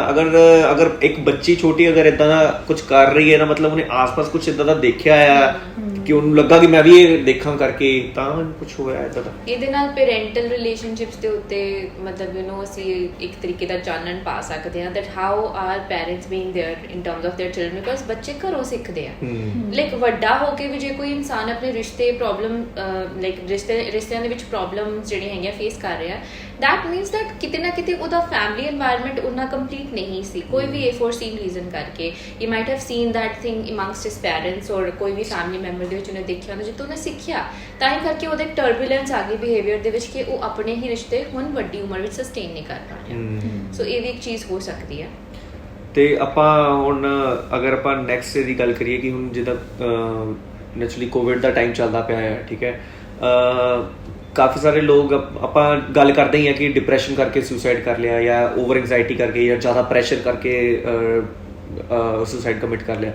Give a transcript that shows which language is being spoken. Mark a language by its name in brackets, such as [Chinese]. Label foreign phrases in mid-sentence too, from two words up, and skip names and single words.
[Punjabi] ਅਗਰ ਇੱਕ ਬੱਚੀ ਛੋਟੀ ਅਗਰ ਇਦਾਂ ਦਾ ਕੁਝ ਕਰ ਰਹੀ ਹੈ ਨਾ, ਮਤਲਬ ਉਹਨੇ ਆਸ-ਪਾਸ ਕੁਝ ਇਦਾਂ ਦਾ ਦੇਖਿਆ ਆ ਕਿ ਉਹਨੂੰ ਲੱਗਾ ਕਿ ਮੈਂ ਵੀ ਇਹ ਦੇਖਾਂ ਕਰਕੇ, ਤਾਂ ਕੁਝ ਹੋਇਆ ਇਦਾਂ ਦਾ। ਇਹਦੇ ਨਾਲ [English] parental relationships [Punjabi] ਦੇ ਉੱਤੇ ਮਤਲਬ ਅਸੀਂ ਇੱਕ ਤਰੀਕੇ ਦਾ ਚਾਨਣ ਪਾ ਸਕਦੇ ਹਾਂ [English] that how are parents being there in terms of their children, because [Punjabi] ਬੱਚੇ ਘਰੋਂ ਸਿੱਖਦੇ ਆ। ਲਾਈਕ ਵੱਡਾ ਹੋ ਕੇ ਵੀ ਜੇ ਕੋਈ ਇਨਸਾਨ ਆਪਣੇ ਰਿਸ਼ਤੇ ਪ੍ਰੋਬਲਮ ਲਾਈਕ ਰਿਸ਼ਤਿਆਂ ਦੇ ਵਿੱਚ ਪ੍ਰੋਬਲਮ ਜਿਹੜੀਆਂ ਹੈਗੀਆਂ ਫੇਸ ਕਰ ਰਿਹਾ, [English] that means that [Punjabi] ਕਿਤੇ ਨਾ ਕਿਤੇ ਉਹਦਾ [English] family environment [Punjabi] ਉਨਾ ਕੰਪਲੀਟ ਨਹੀਂ ਸੀ, ਕੋਈ ਵੀ foreseen ਰੀਜ਼ਨ ਕਰਕੇ। [English] you might have seen that thing amongst his parents or [Punjabi] ਕੋਈ ਵੀ [English] family member [Punjabi] ਦੇ ਵਿੱਚ ਉਹਨੇ ਦੇਖਿਆ ਹੁੰਦਾ, ਜਿੱਥੋਂ ਉਹਨੇ ਸਿੱਖਿਆ, ਤਾਂ ਹੀ ਕਰਕੇ ਉਹਦੇ ਟਰਬੂਲੈਂਸ ਆ ਗਈ ਬਿਹੇਵੀਅਰ ਦੇ ਵਿੱਚ ਕਿ ਉਹ ਆਪਣੇ ਹੀ ਰਿਸ਼ਤੇ ਹੁਣ ਵੱਡੀ ਉਮਰ ਵਿੱਚ ਸਸਟੇਨ ਨਹੀਂ ਕਰ ਪਾ ਰਿਹਾ। ਸੋ ਇਹ ਵੀ ਇੱਕ ਚੀਜ਼ ਹੋ ਸਕਦੀ ਹੈ। ਤੇ ਆਪਾਂ ਹੁਣ ਅਗਰ ਆਪਾਂ ਨੈਕਸਟ ਦੀ ਗੱਲ ਕਰੀਏ ਕਿ ਹੁਣ ਜਿੱਦਾਂ ਨੈਚੁਰਲੀ ਕੋਵਿਡ ਦਾ ਟਾਈਮ ਚੱਲਦਾ ਪਿਆ ਹੈ, ਠੀਕ ਹੈ, ਕਾਫੀ ਸਾਰੇ ਲੋਕ ਆਪਾਂ ਗੱਲ ਕਰਦੇ ਹੀ ਆ ਕਿ ਡਿਪਰੈਸ਼ਨ ਕਰਕੇ ਸੁਸਾਈਡ ਕਰ ਲਿਆ, ਜਾਂ [English] over anxiety [Punjabi] ਕਰਕੇ, ਜਾਂ ਜ਼ਿਆਦਾ ਪ੍ਰੈਸ਼ਰ ਕਰਕੇ [English] suicide commit [Punjabi] ਕਰ ਲਿਆ।